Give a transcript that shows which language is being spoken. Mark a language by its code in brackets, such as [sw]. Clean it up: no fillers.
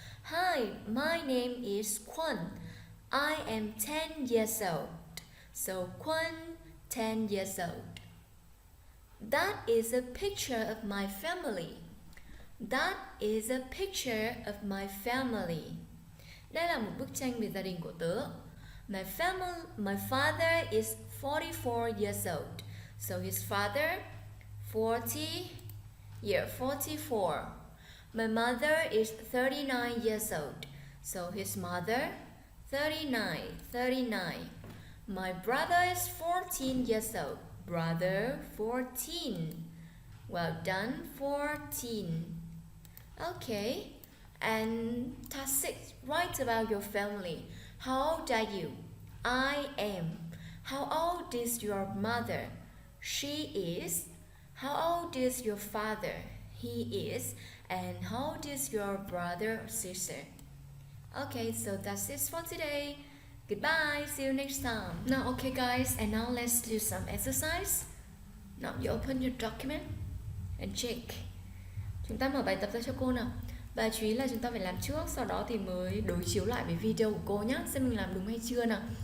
[en] Hi, my name is Kwon. I am 10 years old. So, Kwon, 10 years old. That is a picture of my family. That is a picture of my family. [vi] Đây là một bức tranh về gia đình của tớ. [en] My father is 44 years old. So his father, 44. My mother is 39 years old. So his mother, 39. My brother is 14 years old. Brother, 14. Well done, 14. Okay. And task 6, write about your family. How old are you? I am. How old is your mother? She is. How old is your father? He is. And how old is your brother or sister? Okay, so that's it for today. Goodbye, see you next time. Now, okay guys, and now let's do some exercise. Now you open your document and check. [vi] Chúng ta mở bài tập ra cho cô nào. Và chú ý là chúng ta phải làm trước, sau đó thì mới đối chiếu lại với video của cô nhé, xem mình làm đúng hay chưa nào.